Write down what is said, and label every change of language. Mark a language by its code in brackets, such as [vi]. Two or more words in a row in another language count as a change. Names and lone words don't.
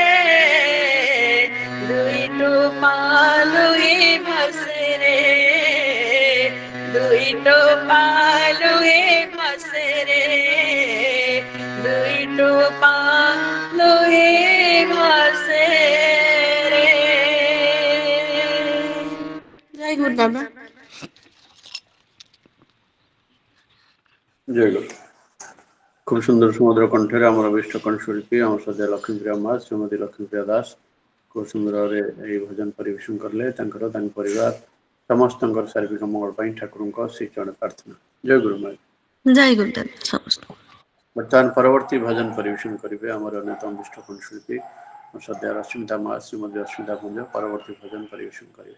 [or] ଦୁଇ ଟୋପା ଲୁହି ଭାସରେ ଦୁଇ ଟୋପା ଲୁହି ଭାସରେ ଦୁଇ ଟୋପା ଲୁହି ଭାସରେ ଜୟ ଗୁରୁ ଦାଦା ଜୟ ଗୁରୁ। ଖୁବ ସୁନ୍ଦର ସମୁଦ୍ର କଣ୍ଠେର ଆମାର ଅଭିଷ୍ଟ କଣ୍ଠଶିଳ୍ପୀ ଆମାର ଶ୍ରଦ୍ଧା ଲକ୍ଷ୍ମୀପ୍ରିୟା ମା ଶ୍ରୀମତୀ ଲକ୍ଷ୍ମୀପ୍ରିୟା ଦାସ ଖୁବ ସୁନ୍ଦର ଭାବେ ଏଇ ଭଜନ ପରିବେଶନ କଲେ ତାଙ୍କର ତାଙ୍କ ପରିବାର ସମସ୍ତଙ୍କର ଶାରୀରିକ ମଙ୍ଗଳ ପାଇଁ ଠାକୁରଙ୍କ ଶ୍ରୀଚରଣ ପ୍ରାର୍ଥନା। ଜୟ ଗୁରୁ ମା। ଜୟ ଗୁରୁ ଦାଦା ସମସ୍ତ ବର୍ତ୍ତମାନ ପରବର୍ତ୍ତୀ ଭଜନ ପରିବେଶନ କରିବେ ଆମର ଅନ୍ୟତମ ବିଷ୍ଟ କଣ୍ଠଶିଳ୍ପୀ ଶ୍ରଦ୍ଧା ରଶ୍ମିତା ମା ଶ୍ରୀମତୀ ରଶ୍ମିତା ପୁଞ୍ଜ ପରବର୍ତ୍ତୀ ଭଜନ ପରିବେଶନ କରିବେ।